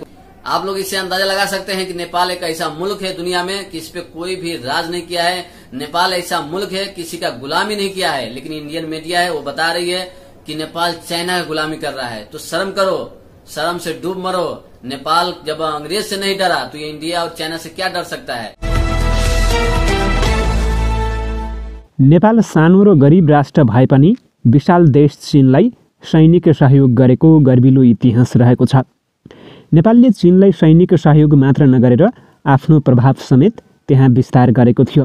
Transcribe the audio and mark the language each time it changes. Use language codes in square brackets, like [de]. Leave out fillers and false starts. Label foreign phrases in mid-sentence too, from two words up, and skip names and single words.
[hi] आप लोग इससे अंदाजा लगा सकते हैं कि नेपाल एक ऐसा मुल्क है दुनिया में कि इस पे कोई भी राज नहीं किया है। नेपाल ऐसा मुल्क है किसी का गुलामी नहीं किया है। लेकिन इंडियन मीडिया है वो बता रही है कि नेपाल चाइना का गुलामी कर रहा है। तो शर्म करो, शर्म से डूब मरो। नेपाल जब अंग्रेज से नहीं डरा, तो ये इंडिया और चाइना से क्या डर सकता है? [ne] नेपाल सानो र गरिब राष्ट्र भए पनि विशाल देश चीनलाई सैनिक सहयोग गरेको गर्विलो इतिहास रहेको छ। नेपालले चीनलाई सैनिक सहयोग मात्र नगरेर आफ्नो प्रभाव समेत त्यहाँ विस्तार गरेको थियो।